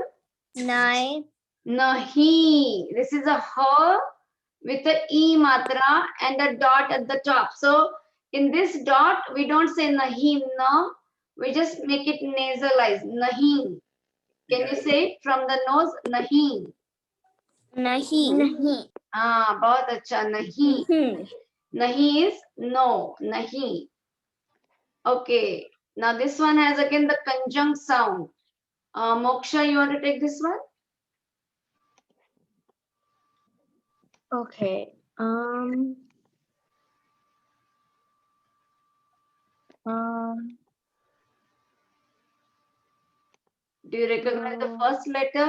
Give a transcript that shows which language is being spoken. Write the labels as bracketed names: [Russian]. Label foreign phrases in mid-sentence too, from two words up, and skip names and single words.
[English] Nai. Nahi. This is a her with a e matra and a dot at the top. So in this dot, we don't say nahi, no. We just make it nasalized. Nahi. Can you say it from the nose? Nahi. [Hindi] नहीं। नहीं. [English] Ah, [Hindi] बहुत अच्छा. [English] Nahi. Nahi is no. Nahi. Okay. Now this one has again the conjunct sound. Moksha, you want to take this one? Okay. Do you recognize the first letter?